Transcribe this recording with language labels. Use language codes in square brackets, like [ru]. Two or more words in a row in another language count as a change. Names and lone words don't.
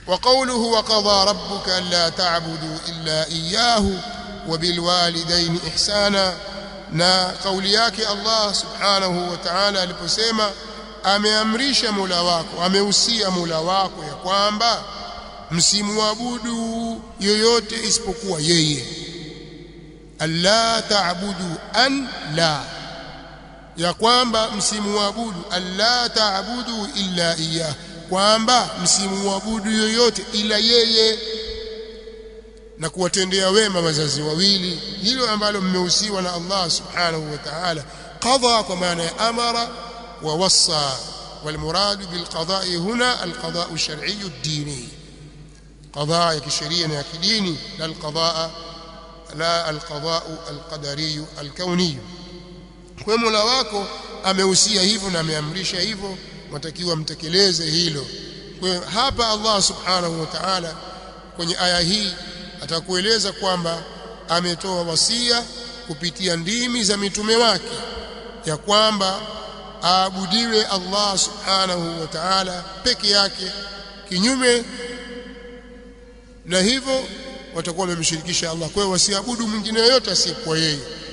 [ar] وقوله وقضى ربك ألا تعبدوا إلا إياه وبالوالدين إحسانا [sw] na kauli yake [ar] الله سبحانه وتعالى [sw] aliposema ameamrisha Mola wako amehusia Mola wako ya kwamba msimwabudu yoyote isipokuwa yeye [ar] ألا تعبدوا أن [sw] la ya kwamba msimwabudu [ar] ألا تعبدوا إلا إياه [sw] kwamba msimwabudu yoyote ila yeye na kuwatendea wema wazazi wawili hilo ambalo mmehusiwa na Allah [ar] سبحانه وتعالى قضى [sw] kwa maana ya [ar] أمر ووصى والمراد بالقضاء هنا القضاء الشرعي الديني قضاء كشريعه [sw] na kidini la [ar] القضاء القدري الكوني [sw] kwa Mola wako amehusia hivyo na ameamrisha hivyo mtakiwa mtekeleze hilo kwa hapa Allah [ar] سبحانه وتعالى [sw] kwenye aya hii atakueleza kwamba ametoa wasia kupitia ndimi za mitume wake ya kwamba aabudiwe Allah [ar] سبحانه وتعالى [sw] peke yake kinyume na hivyo watakuwa wamemshirikisha Allah kwa hiyo wasiabudu mwingine yote asiyekuwa yeye